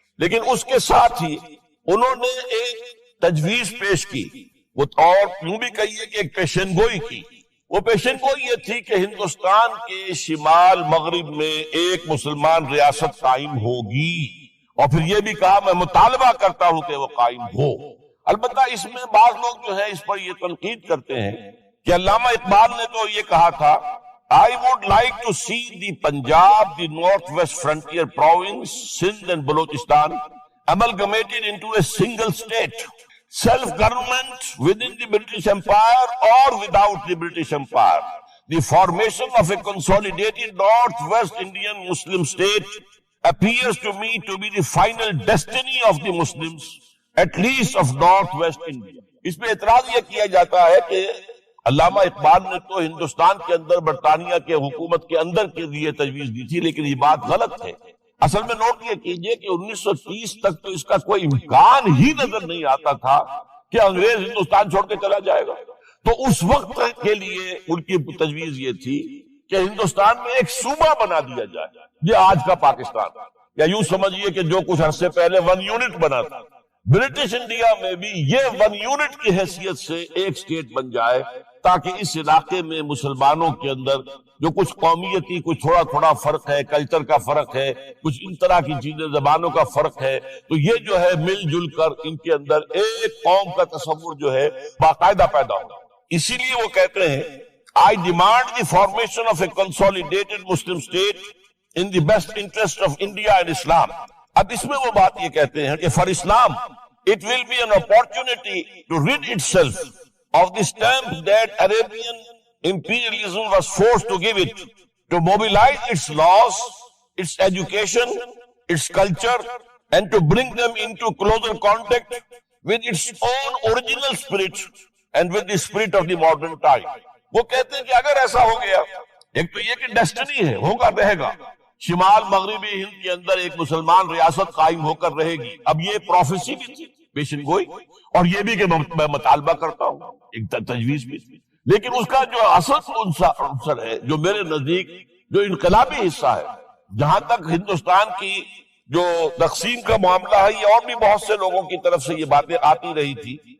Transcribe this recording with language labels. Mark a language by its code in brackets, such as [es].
[ur] لیکن اس کے ساتھ ہی انہوں نے ایک تجویز پیش کی، وہ اور یوں بھی کہیے کہ ایک پیشن گوئی کی. وہ پیشن گوئی یہ تھی کہ ہندوستان کے شمال مغرب میں ایک مسلمان ریاست قائم ہوگی، اور پھر یہ بھی کہا میں مطالبہ کرتا ہوں کہ وہ قائم ہو. البتہ اس میں بعض لوگ جو ہے اس پر یہ تنقید کرتے ہیں کہ علامہ اقبال نے تو یہ کہا تھا [en] I would like to see the Punjab, the Northwest Frontier Province, Sindh and Balochistan amalgamated into a single state, self-government within the British Empire or without the British Empire. The formation of a consolidated Northwest Indian Muslim state appears to me to be the final destiny of the Muslims, at least of Northwest India. [ur] اس پہ اعتراض یہ کیا جاتا ہے کہ علامہ اقبال نے تو ہندوستان کے اندر برطانیہ کے حکومت کے اندر کے لیے تجویز دی تھی، لیکن یہ بات غلط ہے. اصل میں نوٹ یہ کیجئے کہ 1930 تک تو اس کا کوئی امکان ہی نظر نہیں آتا تھا کہ انگریز ہندوستان چھوڑ کے چلا جائے گا. تو اس وقت کے لیے ان کی تجویز یہ تھی کہ ہندوستان میں ایک صوبہ بنا دیا جائے، یہ آج کا پاکستان، یا یوں سمجھیے کہ جو کچھ عرصے پہلے 1 یونٹ بنا تھا، برٹش انڈیا میں بھی یہ 1 یونٹ کی حیثیت سے ایک سٹیٹ بن جائے، تاکہ اس علاقے میں مسلمانوں کے اندر جو کچھ قومیتی کچھ تھوڑا تھوڑا فرق ہے، کلچر کا فرق ہے، کچھ ان طرح کی چیزیں، زبانوں کا فرق ہے، تو یہ جو ہے مل جل کر ان کے اندر ایک قوم کا تصور جو ہے باقاعدہ پیدا ہوگا. اسی لیے وہ کہتے ہیں [en] I demand the formation of a consolidated Muslim state in the best interest of India and Islam. [ur] اب اس میں وہ بات یہ کہتے ہیں کہ [en] for Islam it will be an opportunity to rid itself of the stamp that Arabian imperialism was forced to give it, to mobilize its laws, its education, its culture, and to bring them into closer contact with its own original spirit and with the spirit of the modern time. [ur] وہ کہتے ہیں کہ اگر ایسا ہو گیا، ایک تو یہ کہ ڈیسٹنی ہے، ہوگا رہے گا، شمال مغربی ہند کے اندر ایک مسلمان ریاست قائم ہو کر رہے گی. اب یہ پروفیسی بھی تھی، پیشن گوئی، اور یہ بھی کہ میں مطالبہ کرتا ہوں، ایک تجویز بھی تھی. لیکن اس کا جو اصل عنصر ہے، جو میرے نزدیک جو انقلابی حصہ ہے، جہاں تک ہندوستان کی جو تقسیم کا معاملہ ہے، یہ اور بھی بہت سے لوگوں کی طرف سے یہ باتیں آتی رہی تھی.